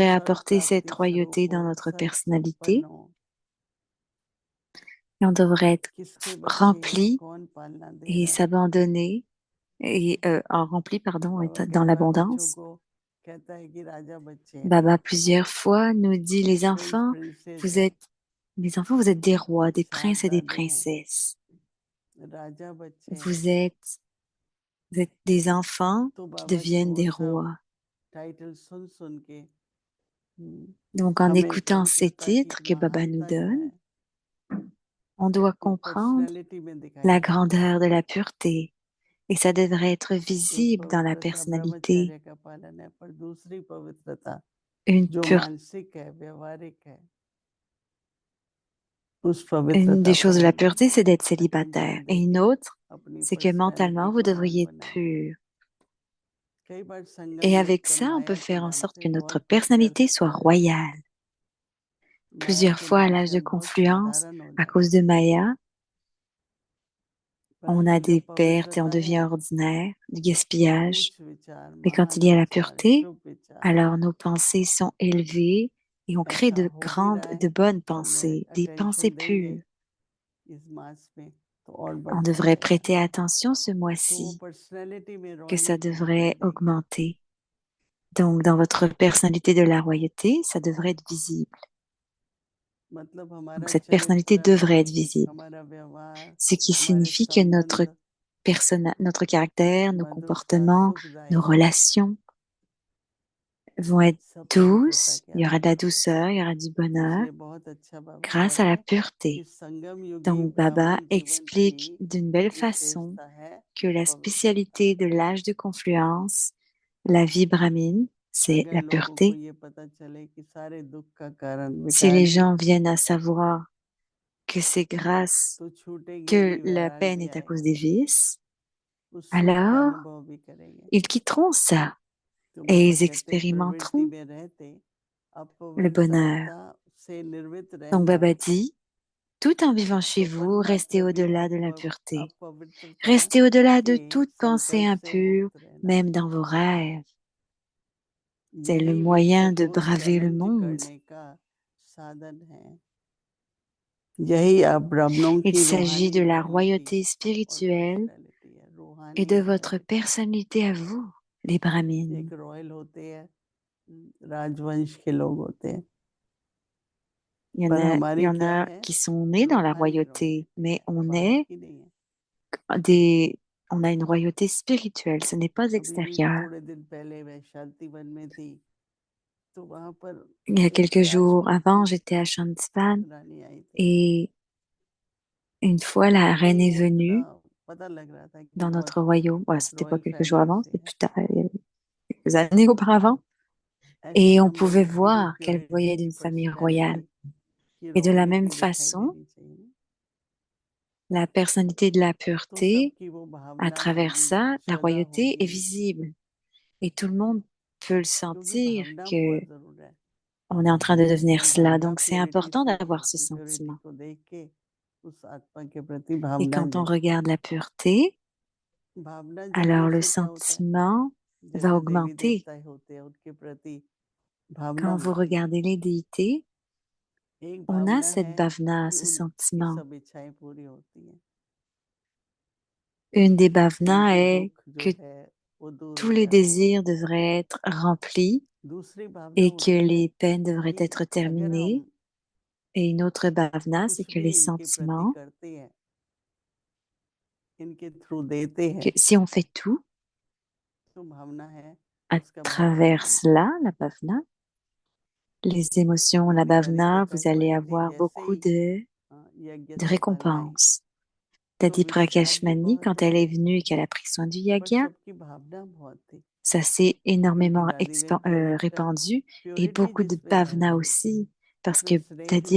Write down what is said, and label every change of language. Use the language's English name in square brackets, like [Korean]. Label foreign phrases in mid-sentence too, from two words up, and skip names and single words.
[French] devrait [Hindi] सर्व [French] apporter cette [Hindi] प्राप्ति स्वरूप [French] royauté [Hindi] हो, [French] dans notre [Hindi] सर्व संपन्न [French] personnalité [Hindi] हो, [French] et on devrait être [Hindi] किसके बच्चे हैं, [French] rempli [Hindi] कौन पालना दे [French] et [Hindi] रहा है। [French] s'abandonner et rempli, pardon, et [Hindi] बाबा [French] dans [Hindi] कई बार बच्चों [French] l'abondance. [Hindi] को कहता है कि राजा बच्चे हैं, [French] Baba plusieurs fois nous dit, [English] prince princess [French] vous [Hindi] हैं, [French] êtes, les enfants, vous êtes des rois, des princes et des [Hindi] साहबजादे हैं, [French] princesses. [Hindi] राजा बच्चे हैं। [French] Vous êtes, vous êtes des enfants [Hindi] तो [French] qui [Hindi] बाबा जी [French] deviennent [Hindi] वो [French] des [Hindi] सब [French] rois. [Hindi] टाइटल सुन सुन के [French] Donc, en [Hindi] हमें [French] écoutant ces [Hindi] पवित्रता की [French] titres que Baba nous [Hindi] महानता जो [French] donne, [Hindi] है [French] on doit [Hindi] वो [French] comprendre [Hindi] पर्सनैलिटी में दिखाई [French] la [Hindi] देती है। [French] grandeur de la pureté. Et ça devrait être [Hindi] एक [French] visible dans la [Hindi] पवित्रता [French] personnalité. [Hindi] ब्रह्मचर्य का पालन है, पर दूसरी पवित्रता [French] Une [Hindi] जो [French] pure, [Hindi] मानसिक है, व्यवहारिक है, उस [French] une [Hindi] पवित्रता [French] des [Hindi] पर [French] choses de la [Hindi] हम [French] pureté, c'est d'être [Hindi] अटेंशन [French] célibataire. Et une [Hindi] देके [French] autre, [Hindi] अपनी [French] c'est que [Hindi] पर्सनैलिटी [French] mentalement, vous [Hindi] को हम [French] devriez être [Hindi] बनाएं। [French] pur. [Hindi] कई बार संगम [French] Et [Hindi] योग [French] avec [Hindi] का [French] ça, on peut [Hindi] माया के [French] faire en [Hindi] नाम [French] sorte [Hindi] से [French] que notre [Hindi] बहुत कुछ कर [French] personnalité soit [Hindi] सकता है। [French] royale. [Hindi] माया [French] Plusieurs [Hindi] के [French] fois, à [Hindi] नाम [French] l'âge [Hindi] से [French] de [Hindi] हम बहुत [French] confluence, [Hindi] साधारण हो [French] à [Hindi] जाते [French] cause de [Hindi] हैं, [French] Maya, on a [Hindi] परंतु [French] des [Hindi] जब [French] pertes et on [Hindi] पवित्रता [French] devient [Hindi] है, [French] ordinaire, du gaspillage. [Hindi] उच्च विचार, [French] Mais quand il [Hindi] महान [French] y a la [Hindi] विचार, [French] pureté, [Hindi] शुभ विचार, [French] alors nos pensées sont élevées et on crée [Hindi] ऐसा [French] de [Hindi] हो भी [French] grandes, [Hindi] रहा [French] de [Hindi] है, [French] bonnes [Hindi] हम लोग [French] pensées, des pensées [Hindi] अटेंशन देंगे [French] pures. [Hindi] इस मास में तो और [French] On [Hindi] बढ़ता [French] devrait [Hindi] जाएगा। [French] prêter attention ce [Hindi] तो वो [French] mois-ci, [Hindi] पर्सनैलिटी में [French] que ça [Hindi] रॉयल्टी दिखाई [French] devrait [Hindi] देगी। [French] augmenter. Donc, dans votre personnalité de la royauté, ça devrait être visible. [Hindi] मतलब [French] Donc, [Hindi] हमारा [French] cette personnalité [Hindi] चरित्र, [French] devrait être visible. [Hindi] हमारा व्यवहार, [French] Ce qui [Hindi] हमारे [French] signifie que [Hindi] संबंध [French] notre caractère, nos [Hindi] मधुरता, [French] comportements, nos [Hindi] सुखदायी, [French] relations vont être [Hindi] सब पवित्रता [French] douces, [Hindi] के [French] il y aura de la [Hindi] आधार पर। [French] douceur, il y aura du bonheur [Hindi] इसलिए बहुत अच्छा बाबा [French] grâce [Hindi] कह [French] à [Hindi] रहे [French] la [Hindi] हैं कि [French] pureté. [Hindi] संगम युगी [French] Donc Baba [Hindi] ब्राह्मण जीवन [French] explique [Hindi] की [French] d'une belle façon [Hindi] विशेषता है [French] que la [Hindi] पवित्रता। [French] spécialité de l'âge de confluence, la vie brahmine, c'est [Hindi] अगर [French] la [Hindi] लोगों को [French] pureté. [Hindi] ये पता चले कि सारे दुख का कारण [French] Si les [Hindi] विकारी, [French] gens viennent à savoir que c'est grâce [Hindi] तो छूटेंगे [French] que [Hindi] भी, [French] la [Hindi] वैराग [French] peine [Hindi] भी [French] est à cause [Hindi] आएगा, [French] des vices, [Hindi] उस सुख का [French] alors [Hindi] अनुभव भी करेंगे। [French] ils quitteront ça [Hindi] तो [French] et [Hindi] बाबा [French] ils [Hindi] कहते हैं प्रवृत्ति [French] expérimenteront [Hindi] में रहते [French] le bonheur. [Hindi] अपवित्रता से निर्मित [French] Donc [Hindi] रहना, [French] Baba dit, tout en vivant chez vous, [Hindi] स्वपन [French] restez [Hindi] मात्र भी [French] au-delà de l'impureté. [Hindi] अपवित्रता [French] Restez au-delà [Hindi] के [French] de toute pensée [Hindi] संकल्प से [French] impure, [Hindi] मुक्त रहना, [French] même dans vos rêves. C'est le [Hindi] यही [French] moyen [Hindi] विश्व [French] de [Hindi] को [French] braver le [Hindi] चैलेंज [French] monde. [Hindi] करने का साधन है। यही आप ब्राह्मणों [French] Il [Hindi] की [French] s'agit [Hindi] रूहानी [French] de la [Hindi] रॉयल्टी [French] royauté [Hindi] और [French] spirituelle [Hindi] पर्सनैलिटी है, [French] et [Hindi] रूहानी [French] de votre [Hindi] रॉयल्टी। [French] personnalité à vous, les brahmines. [Hindi] एक रॉयल होते हैं, राजवंश के लोग होते हैं, पर [French] Il y [Hindi] हमारी [French] en [Hindi] क्या [French] a [Hindi] है, [French] qui sont nés dans la [Hindi] रूहानी [French] royauté, [Hindi] रॉयल्टी [French] mais [Hindi] है, बाहर की नहीं है। [French] on a une royauté spirituelle, ce n'est pas [Hindi] अभी भी [French] extérieur. [Hindi] थोड़े दिन पहले मैं शांतिवन में थी, तो वहां पर [French] Il y a [Hindi] एक [French] quelques jours [Hindi] राजपूती [French] avant, j'étais à Shantispan [Hindi] रानी आई थी। [French] et une fois la reine [Hindi] तो [French] est [Hindi] वो इतना [French] venue [Hindi] पता लग रहा था कि [French] dans [Hindi] बहुत [French] notre royaume. Ouais, c'était pas [Hindi] रॉयल [French] quelques jours [Hindi] फैमिली [French] avant, [Hindi] से [French] c'était [Hindi] है। [French] plus tard, il y a quelques années auparavant. [Hindi] ऐसे [French] Et [Hindi] ही [French] on [Hindi] हम लोगों [French] pouvait [Hindi] को भी [French] voir qu'elle [Hindi] प्योरिटी [French] voyait [Hindi] की [French] d'une famille royale. [Hindi] पर्सनैलिटी की [French] Et de la même [Hindi] रॉयल्टी दिखाई [French] façon, [Hindi] देनी चाहिए। [French] la personnalité de la [Hindi] तो [French] pureté, [Hindi] सबकी वो [French] à [Hindi] भावना [French] travers [Hindi] होगी, [French] ça, la [Hindi] श्रद्धा [French] royauté est [Hindi] होगी, [French] visible. Et tout le monde peut le [Hindi] क्योंकि [French] sentir [Hindi] भावना [French] que [Hindi] बहुत जरूर है। [French] on est en train de devenir [Hindi] जब [French] cela. [Hindi] भावना [French] Donc, c'est [Hindi] प्योरिटी [French] important [Hindi] से [French] d'avoir ce [Hindi] होती, प्योरिटी [French] sentiment. [Hindi] को देख के उस आत्मा के प्रति [French] Et [Hindi] भावना [French] quand on [Hindi] जगती [French] regarde [Hindi] है। [French] la pureté, [Hindi] भावना [French] alors [Hindi] जगने [French] le [Hindi] से क्या होता है, [French] sentiment va [Hindi] जैसे देवी [French] augmenter. [Hindi] देवता होते हैं उनके प्रति भावना [French] Quand vous [Hindi] होती है। [French] regardez les déités, [Hindi] एक [French] on a [Hindi] भावना [French] cette [Hindi] है [French] bhavna, [Hindi] कि [French] ce [Hindi] उनकी [French] sentiment. [Hindi] सब इच्छाएं पूरी होती हैं, [French] Une des bhavnas [Hindi] उनके [French] est [Hindi] दुख जो [French] que [Hindi] है वो दूर [French] tous [Hindi] हो [French] les [Hindi] जाते हैं। [French] désirs devraient être remplis [Hindi] दूसरी भावना [French] et que [Hindi] होती है [French] les peines devraient [Hindi] कि [French] être [Hindi] अगर [French] terminées. [Hindi] हम [French] Et une autre bhavna, c'est [Hindi] कुछ [French] que [Hindi] भी [French] les [Hindi] इनके प्रति [French] sentiments, [Hindi] करते हैं, इनके थ्रू देते [French] que [Hindi] हैं, [French] si on fait tout [Hindi] तो भावना है [French] à [Hindi] उसका भाव [French] travers [Hindi] बढ़ेगा। [French] cela, la bhavna, les émotions, la [Hindi] अपने कार्य को [French] bhavana, vous allez [Hindi] संपन्न भी [French] avoir [Hindi] जैसे [French] beaucoup [Hindi] ही यज्ञ [French] de [Hindi] संपन्न आई [French] récompenses. [Hindi] तो [French] Dadi [Hindi] विस्तार भी [French] Prakashmani, [Hindi] बहुत [French] quand elle [Hindi] हुआ [French] est venue et qu'elle a pris soin du [Hindi] पर [French] yaga, [Hindi] सबकी भावना बहुत थी [French] ça s'est [Hindi] क्योंकि [French] énormément [Hindi] दादी ने बोला था [French] répandu et [Hindi] प्योरिटी [French] beaucoup de [Hindi] जिसमें है [French] bhavana aussi, parce que [Hindi] उसमें स्नेह भी